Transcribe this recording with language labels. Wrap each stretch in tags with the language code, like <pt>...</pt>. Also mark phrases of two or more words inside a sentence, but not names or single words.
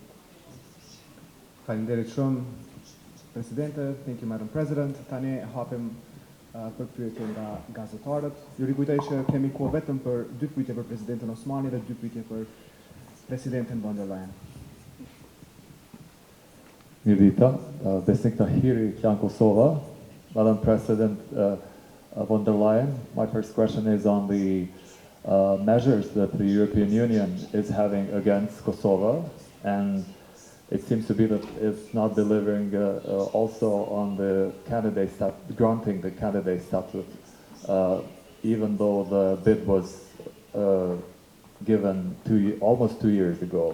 <sq>Faleminderit shumë, Presidente,</sq> <en>thank you, Madam President.</en> <sq>Tani hapim për pyetje nga gazetarët. Ju rikujtoj që kemi kohë vetëm për 2 pyetje për Presidentin Osmani dhe 2 pyetje për Presidenten von der Leyen. Mirita, Besnik Tahiri, Klan Kosova.</sq> <en>Madam President von der Leyen, my first question is on the measures that the European Union is having against Kosovo, and it seems to be that it's not delivering also on the candidate granting the candidate status, even though the bid was given almost 2 years ago.</en>